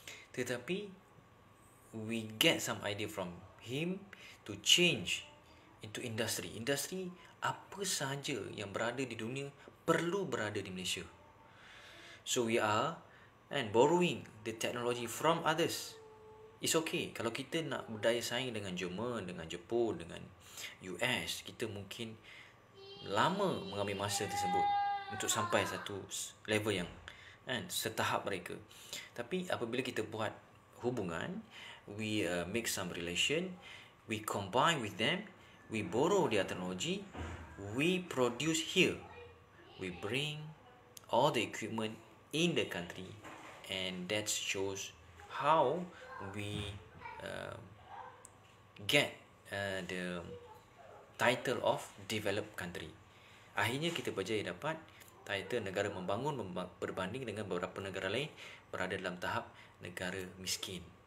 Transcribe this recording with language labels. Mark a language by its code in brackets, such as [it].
[ms] Tetapi [en] we get some idea from him to change into industry. [ms] Industri apa sahaja yang berada di dunia perlu berada di Malaysia. [en] So we are borrowing the technology from others. It's okay. [ms] Kalau kita nak berdaya saing dengan Jerman, dengan Jepun, dengan US, kita mungkin lama mengambil masa tersebut untuk sampai satu level yang setahap mereka. Tapi apabila kita buat hubungan, [en] we make some relation, we combine with them, we borrow their technology, we produce here, we bring all the equipment in the country, and that shows how we get the title of developed country. [ms] Akhirnya kita berjaya dapat title negara membangun berbanding dengan beberapa negara lain berada dalam tahap negara miskin.